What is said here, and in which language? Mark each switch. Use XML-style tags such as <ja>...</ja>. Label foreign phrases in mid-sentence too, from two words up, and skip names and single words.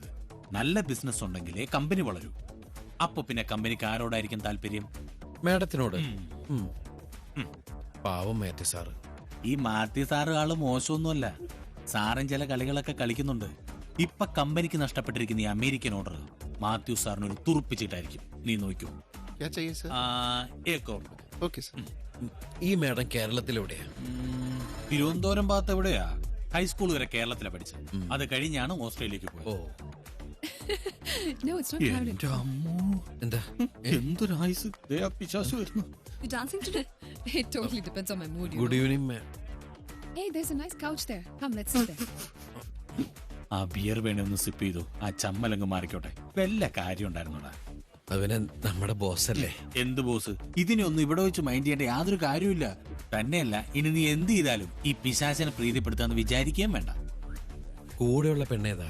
<ml>നല്ല ബിസിനസ് ഉണ്ടെങ്കിലേ കമ്പനി വളരൂ. അപ്പൊ പിന്നെ കമ്പനിക്ക് ആരോടായിരിക്കും താല്പര്യം? മാഡത്തിനോട്. പാവം മാത്യു സാറ്. ഈ മാത്യു സാറ് ആള് മോശമൊന്നുമല്ല. സാറും ചില കളികളൊക്കെ കളിക്കുന്നുണ്ട്. ഇപ്പൊ കമ്പനിക്ക് നഷ്ടപ്പെട്ടിരിക്കുന്ന ഈ അമേരിക്കൻ ഓർഡർ മാത്യു സാറിന് ഒരു തുറുപ്പിച്ചിട്ടായിരിക്കും. നീ നോക്കൂ.</ml> <hi>क्या चाहिए सर? ओके सर.</hi> <ml>ഈ മാഡം കേരളത്തിലെവിടെയാ? തിരുവനന്തപുരം ഭാഗത്ത് എവിടെയാ? ഹൈസ്കൂൾ വരെ കേരളത്തിലാണ് പഠിച്ചത്. അത് കഴിഞ്ഞാണ് ഓസ്ട്രേലിയക്ക് പോയത്. ഓ,</ml> <en>No, it's not crowded.</en> <ml>എന്റെ അമ്മോ, എന്താ? എന്തൊരു ആയുസ്. ദേ ആ പിശാച് വരുന്നു.</ml> <en>You dancing today? It totally depends on my mood. Good evening ma'am. Hey, there's a nice couch there. Come, let's sit there.</en> <ml>ആ ബിയർ വേണേ ഒന്ന് സിപ്പ് ചെയ്തു. ആ ചമ്മലങ്ങ് മാറിക്കോട്ടെ. വല്ല കാര്യം ഉണ്ടായിരുന്നോടാ. അവനെ നമ്മുടെ ബോസ് അല്ലേ? എന്ത് ബോസ്? ഇതിനൊന്നും ഇവിടെ വെച്ച് മൈൻഡ് ചെയ്യേണ്ട യാതൊരു കാര്യമില്ല. തന്നെയല്ല, ഇനി നീ എന്ത് ചെയ്താലും ഈ പിശാചിനെ പ്രീതിപ്പെടുത്താന്ന് വിചാരിക്കുകയും വേണ്ട. കൂടെയുള്ള പെണ്ണേതാ?</ml>